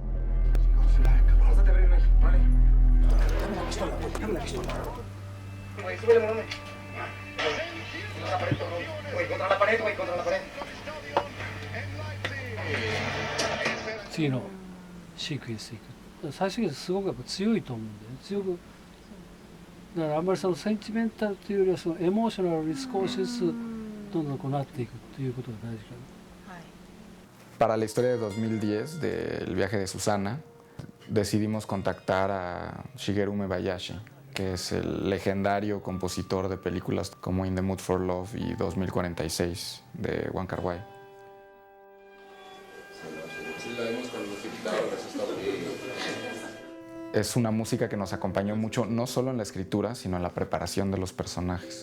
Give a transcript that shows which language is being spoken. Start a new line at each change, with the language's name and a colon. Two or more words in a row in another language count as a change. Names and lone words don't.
Spanish: Dame la pistola. Güey, súbele, morone. Contra la pared, güey, contra la pared. Sí, no. Secret.
Japanese: 最終的にすごくやっぱ強いと思うんで、強くだからあんまりそのセンチメンタルというよりはそのエモーショナルに少しずつどんどんこうなっていくということが大事かな。
Spanish: Para la historia de 2010 del viaje de Susana, decidimos contactar a Shigeru Mebayashi, que es el legendario compositor de películas como In the Mood for Love y 2046 de Wong Kar-wai. Es una música que nos acompañó mucho, no solo en la escritura, sino en la preparación de los personajes.